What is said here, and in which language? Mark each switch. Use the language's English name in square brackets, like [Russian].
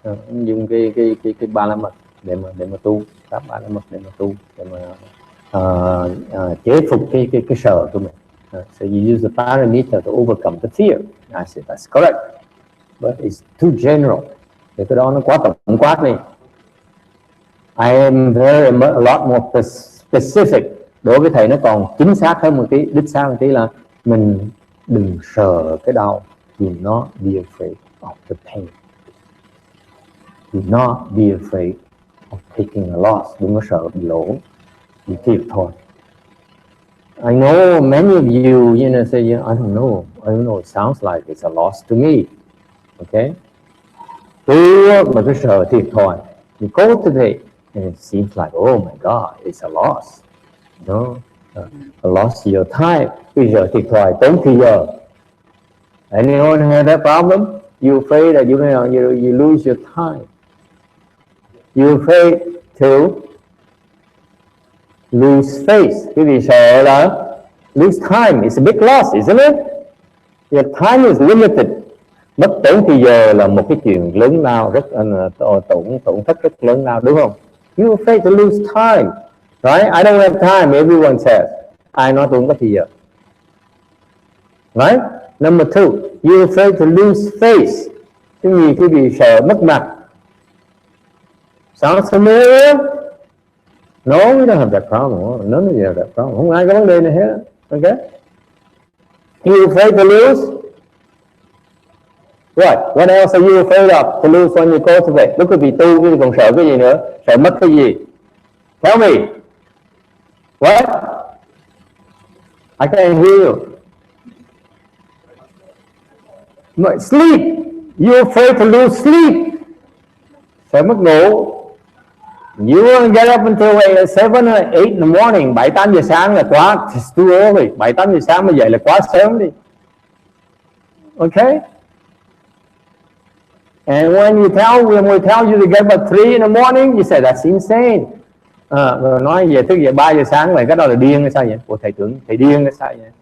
[Vietnamese] Dùng cái ba la mật để mà tu, pháp ba la mật để mà tu, để mà chế phục cái sợ của mình. [English] So you use the paramita to overcome the fear. I said that's correct, but it's too general. [Vietnamese] Thì cái đó nó quá tổng quát đi. [English] I am a lot more specific. [Vietnamese] Đối với thầy nó còn chính xác hơn một tí, đích xác một tí là mình đừng sợ cái đau. [English] Do not be afraid of the pain. Do not be afraid of taking a loss. [Vietnamese] Đừng có sợ bị lỗ, bị thiệt thôi. [English] I know many of you, say, I don't know, it sounds like it's a loss to me. Okay? [Vietnamese] Mà cứ sợ thiệt thôi. [English] You go today, and it seems like, oh my God, it's a loss. No, a loss to your time. [Vietnamese] Bây giờ thiệt thôi, tốn thời giờ. [English] Anyone have that problem? You afraid that you lose your time. You afraid to lose face. [Vietnamese] Quý vị sợ là [English] lose time. It's a big loss, isn't it? Your time is limited. [Vietnamese] Mất tốn thời giờ là một cái chuyện lớn lao, rất tổn thất rất lớn lao, đúng không? [English] You afraid to lose time, right? I don't have time. Everyone says. [Vietnamese] Ai nói tôi không có thời giờ, right? [English] Number two, you afraid to lose face. [Vietnamese] Cái gì quý vị sợ mất mặt? [English] Sounds familiar? No, we don't have that problem. None of you have that problem. [Vietnamese] Không ai có vấn đề này hết. [English] Okay? You afraid to lose? What? What else are you afraid of to lose when you cultivate? [Vietnamese] Lúc quý vị tu, quý vị còn sợ cái gì nữa? Sợ mất cái gì? [English] Tell me. What? I can't hear you. Sleep. You afraid to lose sleep? [Vietnamese] Sợ mất ngủ. [English] You want to get up until 7 or 8 in the morning. [Vietnamese] 7-8 giờ sáng là quá. [English] It's too early. [Vietnamese] 7-8 giờ sáng mà dậy là quá sớm đi. [English] Okay? And when we tell you to get up at 3 in the morning, you say that's insane. [Vietnamese] Rồi nói về thức dậy 3 giờ sáng vậy, cái đó là điên hay sao vậy? Ủa thầy tưởng thầy điên hay sao vậy?